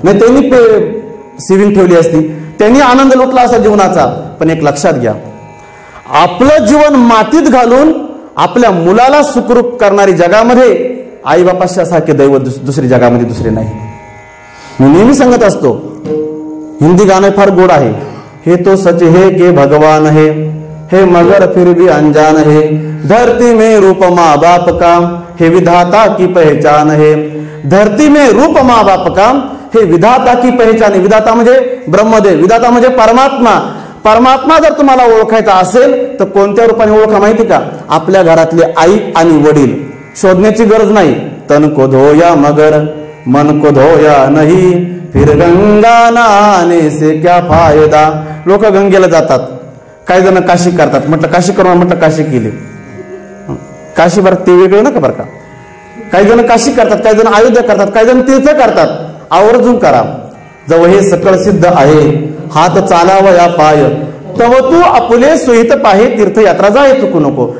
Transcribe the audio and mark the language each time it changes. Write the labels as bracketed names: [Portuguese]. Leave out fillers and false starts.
[Marathi] नाही त्यांनी सेव्हिंग ठेवली असती, त्यांनी आनंद लुटला असा जीवनाचा. पण एक लक्षात घ्या, आपलं जीवन मातीत घालून आपल्या मुलाला सुखरूप करणारी जगामध्ये आई बापासारखे दैवत दुसरी जगामध्ये दुसरे नाही. मी नेहमी सांगत असतो, हिंदी गाणं फार गोड आहे. [Hindi] हे तो सच है के भगवान है मगर फिर भी अनजान है, धरती में रूप माँ बाप का हे विधाता की पहचान है. धरती में रूप माँ बाप का हे विधाता की पहचान है. [Marathi] विधाता म्हणजे ब्रह्मदेव, विधाता म्हणजे परमात्मा. परमात्मा जर तुम्हाला ओळखायचा असेल तर कोणत्या रूपाने ओळखा माहिती का? आपल्या घरातले आई आणि वडील. शोधण्याची गरज नाही. [Hindi] तन को धोया मगर मन को धोया नहीं, फिर गंगा नहाने से क्या फायदा. [Marathi] लोक गंगेला जातात, काही जण काशी करतात. म्हटलं काशी करून, म्हटलं काशी केली, काशी बरं ते वेगळं नका बरं का. काही जण काशी करतात, काही जण अयोध्या करतात, काही जण तीर्थ करतात. आवर्जून करा. जवळ हे सकळ सिद्ध आहे, हात चालावया पाय, तव तू आपले सुहित पाहे, तीर्थयात्रा जाय चुकू नको.